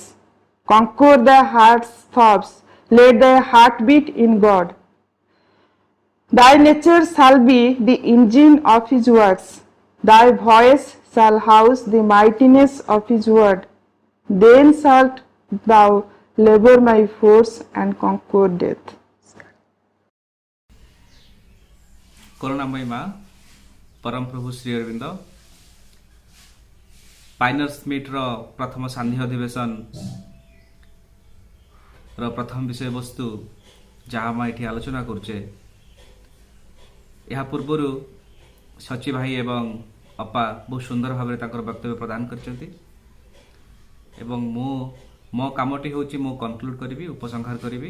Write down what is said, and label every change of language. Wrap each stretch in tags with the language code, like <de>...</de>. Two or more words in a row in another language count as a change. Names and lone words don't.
<en>Conquer thy heart's thoughts. Let thy heart beat in God. Thy nature shall be the engine of his works. Thy voice shall house the mightiness of his word. Then shalt thou labor my force and conquer death."</en> <or>କରୁଣାମୟୀ ମା ପରମ ପ୍ରଭୁ ଶ୍ରୀ ଅରବିନ୍ଦ ପାଇନର୍ସ ମିଟ୍ର ପ୍ରଥମ ସାନ୍ଧ୍ୟ ଅଧିବେଶନର ପ୍ରଥମ ବିଷୟବସ୍ତୁ ଯାହା ଆମେ ଏଠି ଆଲୋଚନା କରୁଛେ, ଏହା ପୂର୍ବରୁ ସଚି ଭାଇ ଏବଂ ଅପା ବହୁତ ସୁନ୍ଦର ଭାବରେ ତାଙ୍କର ବକ୍ତବ୍ୟ ପ୍ରଦାନ କରିଛନ୍ତି ଏବଂ ମୋ କାମଟି ହେଉଛି ମୁଁ କନକ୍ଲୁଡ୍ କରିବି, ଉପସଂହାର କରିବି।</or>